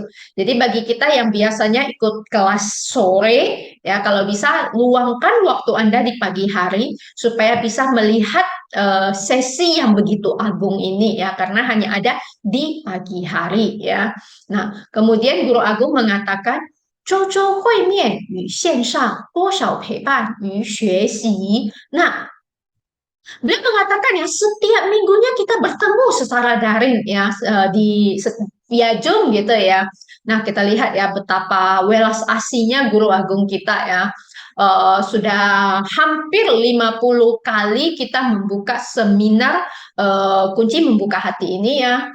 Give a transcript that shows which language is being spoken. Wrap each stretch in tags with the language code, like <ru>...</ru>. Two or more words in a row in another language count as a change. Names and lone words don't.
<id>Jadi bagi kita yang biasanya ikut kelas sore, ya, kalau bisa luangkan waktu Anda di pagi hari supaya bisa melihat sesi yang begitu agung ini, ya, karena hanya ada di pagi hari, ya. Nah, kemudian Guru Agung mengatakan</id> <zh>周周会面与线上多少陪伴与学习.</zh> <id>Nah, beliau mengatakan ya setiap minggunya kita bertemu secara daring ya di via Zoom gitu ya. Nah, kita lihat ya betapa welas asihnya Guru Agung kita ya. Sudah hampir 50 kali kita membuka seminar kunci membuka hati ini ya.</id>